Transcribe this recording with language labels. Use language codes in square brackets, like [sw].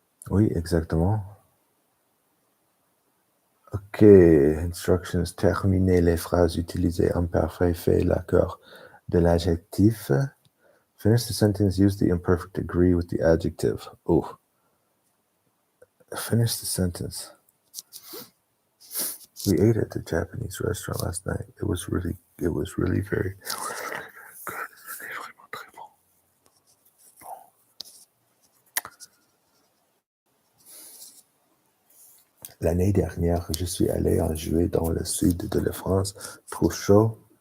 [fr] Oui, exactement. Ok, instructions. Terminer les phrases utilisées imparfait l'accord de l'adjectif. [en] Finish the sentence, use the imperfect degree with the adjective. Oh. Finish the sentence. We ate at the Japanese restaurant last night. It was really very good. [fr] C'était vraiment très bon. L'année dernière, je suis allé en juillet dans le sud de la France. Trop chaud.